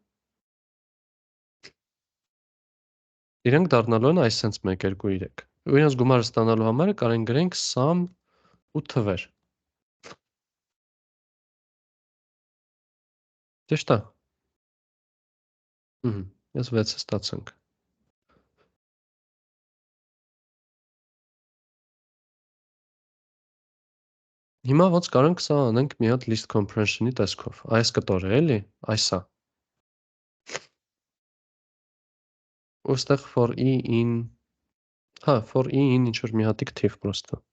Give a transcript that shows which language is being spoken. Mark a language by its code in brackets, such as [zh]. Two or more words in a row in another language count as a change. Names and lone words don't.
[hy] իրանք դառնալու են այսենց 1, 2, 3, ու իրանց գումարը ստանալու համար կարենք գրենք sum ու թվեր։ Ճիշտ է։ Ես 6-ը ստացանք։ Հիմա ոնց կարանք սա անենք մի հատ [en] list comprehension-ի [hy] տեսքով։ Այս կտորը էլի, այսա։ Ու ստեղ [en] for e in, [hy] հա, [en] for e in [hy] ինչ-որ մի հատիկ թիվ պրոստը։